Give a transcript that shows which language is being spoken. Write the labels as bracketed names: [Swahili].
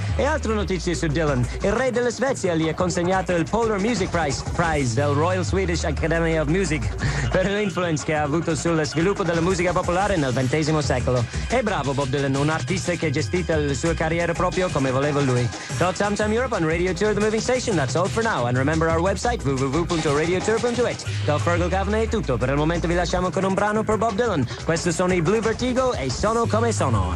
[Italian] E altre notizie su Dylan. Il re della Svezia gli ha consegnato il Polar Music Prize del Royal Swedish Academy of Music per l'influence che ha avuto sul sviluppo della musica popolare nel XX secolo. E bravo Bob Dylan, un artista che ha gestito la sua carriera proprio come voleva lui. [English] Ciao Tam Tam Europe on Radio Tour The Moving Station, that's all for now. And remember our website www.radiotour.it. [Italian] Ciao Fergal Cavana è tutto. Per il momento vi lasciamo con un brano per Bob Dylan. Questi sono i Blue Vertigo e Sono come sono.